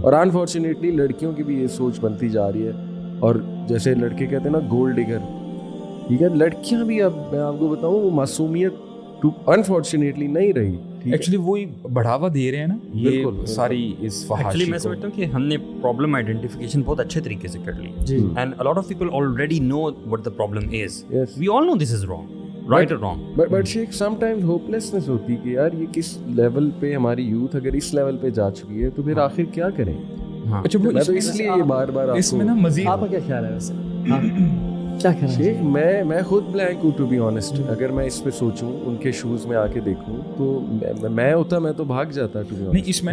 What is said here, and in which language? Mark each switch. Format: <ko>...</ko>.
<ur>اور انفارچونیٹلی لڑکیوں کی بھی یہ سوچ بنتی جا رہی ہے, اور جیسے لڑکے کہتے ہیں نا گولڈ ڈگر, ٹھیک ہے, لڑکیاں بھی اب میں آپ کو بتاؤں وہ معصومیت انفارچونیٹلی نہیں رہی. ایکچولی وہی بڑھاوا دے رہے ہیں نا یہ ساری اس فحاشی. ایکچولی میں سمجھتا ہوں کہ ہم نے پرابلم آئیڈینٹیفیکیشن بہت اچھے طریقے سے کر لی ہے, and</ur> <en>a lot of people already know what the problem is. We all know this is wrong, right or wrong. But</en> <ur>Sheikh</ur> <en>sometimes hopelessness</en> <ur>ہوتی کہ یار یہ کس لیول پہ ہماری یوتھ اگر اس لیول پہ جا چکی ہے تو پھر آخر کیا کریں. اچھا میں تو اس لیے یہ بار بار اس میں نا مزید آپ کا کیا خیال ہے ویسے, کیا کہنا ہے؟ شیخ میں خود بلینک ہوں</ur> <en>To be honest.</en> <ur>اگر میں اس پہ سوچوں ان کے شوز میں آ کے دیکھوں تو میں ہوتا میں تو بھاگ جاتا ٹو بی آنیسٹ.</ur>